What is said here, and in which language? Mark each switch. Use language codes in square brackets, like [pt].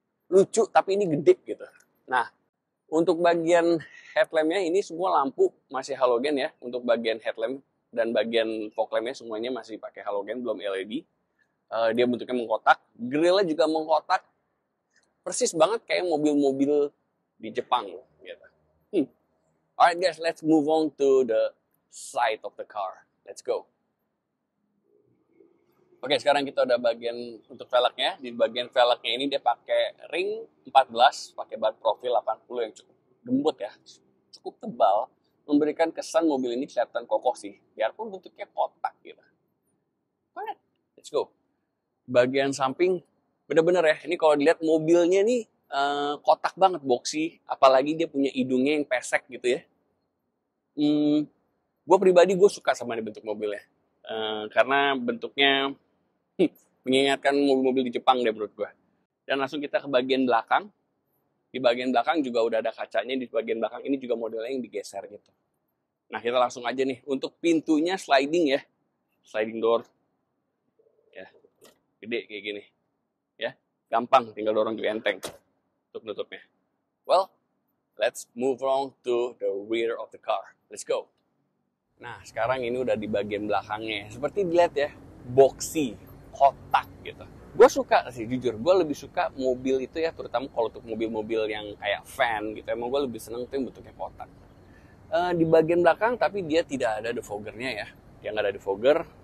[id] Lucu tapi ini gede gitu. Nah, untuk bagian headlampnya ini semua lampu masih halogen ya. Untuk bagian headlamp dan bagian fog lampnya semuanya masih pakai halogen, belum LED. Dia bentuknya mengkotak, grillnya juga mengkotak, persis banget kayak mobil-mobil di Jepang gitu. [en] Alright guys, let's move on to the side of the car. Let's go. [id] Oke, sekarang kita udah bagian untuk velgnya. Di bagian velgnya ini dia pakai ring 14, pakai ban profil 80 yang cukup lembut ya, cukup tebal, memberikan kesan mobil ini kelihatan kokoh sih, biarpun bentuknya kotak gitu. [en] Alright, let's go. [id] Bagian samping bener-bener ya, ini kalau dilihat mobilnya nih kotak banget, boxy, apalagi dia punya hidungnya yang pesek gitu ya. Gue pribadi gue suka sama ini bentuk mobilnya, karena bentuknya mengingatkan mobil-mobil di Jepang deh menurut gue. Dan langsung kita ke bagian belakang. Di bagian belakang juga udah ada kacanya, di bagian belakang ini juga modelnya yang digeser gitu. Nah kita langsung aja nih, untuk pintunya sliding ya, sliding door, ya, gede kayak gini, ya, gampang, tinggal dorong juga enteng untuk nutupnya. [en] Well, let's move on to the rear of the car. Let's go. [id] Nah, sekarang ini udah di bagian belakangnya. Seperti dilihat ya, boxy, kotak gitu. Gue suka sih, jujur. Gue lebih suka mobil itu ya, terutama kalau untuk mobil-mobil yang kayak van gitu. Emang gue lebih seneng tuh yang bentuknya kotak. Di bagian belakang, tapi dia tidak ada defoggernya ya. Dia nggak ada defogger.